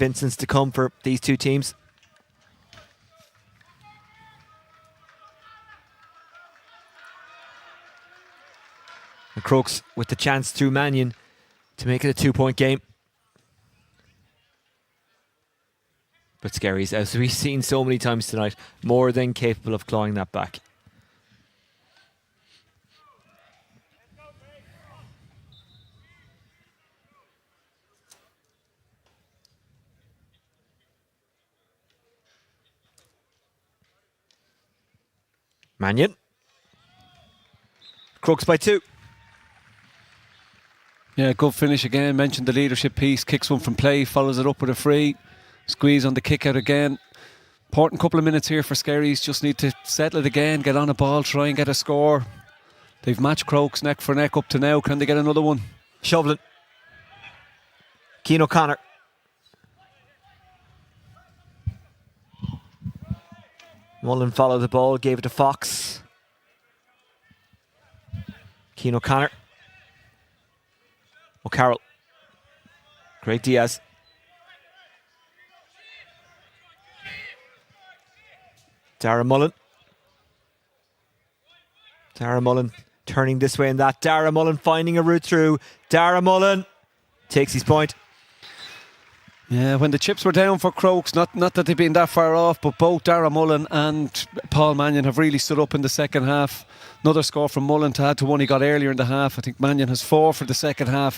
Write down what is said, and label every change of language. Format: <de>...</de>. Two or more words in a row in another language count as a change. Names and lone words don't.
<en>Vincent's to come for these two teams. And Crokes with the chance through Mannion to make it a 2-point game. But Skerries, as we've seen so many times tonight, more than capable of clawing that back. Mannion. Crokes by 2. Yeah, good finish again. Mentioned the leadership piece. Kicks one from play, follows it up with a free. Squeeze on the kick out again. Important couple of minutes here for Skerries. Just need to settle it again, get on a ball, try and get a score. They've matched Crokes neck for neck up to now. Can they get another one? Shovlin. Cian O'Connor. Mullen followed the ball, gave it to Fox. Cian O'Connor. O'Carroll. Craig Diaz. Dara Mullen. Dara Mullen turning this way and that. Dara Mullen finding a route through. Dara Mullen takes his point. Yeah, when the chips were down for Crokes, not that they've been that far off, but both Dara Mullen and Paul Mannion have really stood up in the second half. Another score from Mullen to add to one he got earlier in the half. I think Mannion has 4 for the second half.</en>